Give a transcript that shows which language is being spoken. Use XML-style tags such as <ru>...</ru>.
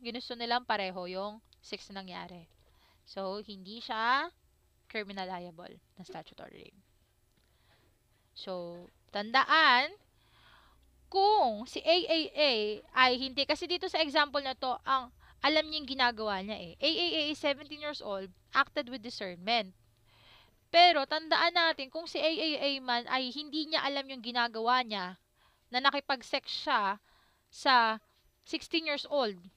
<tl>Ginusto nilang pareho yung sex na nangyari. So, hindi siya criminal liable na statutory rape. So, tandaan, kung si AAA ay hindi, kasi dito sa example na to, ang alam niya yung ginagawa niya eh.</tl> <en>AAA is 17 years old, acted with discernment.</en> <tl>Pero, tandaan natin, kung si AAA man ay hindi niya alam yung ginagawa niya, na nakipag-sex siya sa 16 years old.</tl>